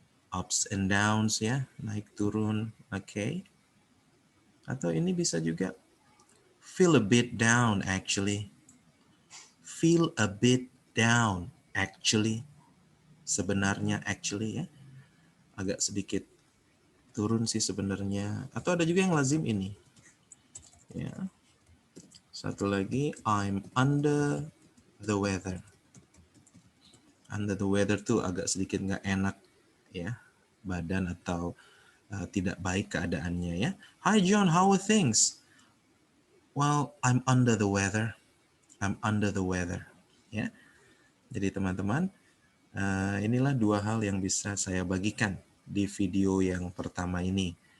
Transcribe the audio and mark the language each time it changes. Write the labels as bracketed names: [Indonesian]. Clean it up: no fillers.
[English] Ups and downs [Indonesian] ya, naik turun. Oke. Atau ini bisa juga. [English] Feel a bit down, actually. Feel a bit down, actually. [Indonesian] Sebenarnya, actually ya. Agak sedikit turun sih sebenarnya. Atau ada juga yang lazim ini. Ya. Satu lagi, [English] I'm under the weather. Under the weather [Indonesian] tuh agak sedikit nggak enak ya, badan atau tidak baik keadaannya ya. [English] Hi John, how are things? Well, I'm under the weather. I'm under the weather. Ya. [Indonesian] Jadi teman-teman, inilah dua hal yang bisa saya bagikan di video yang pertama ini.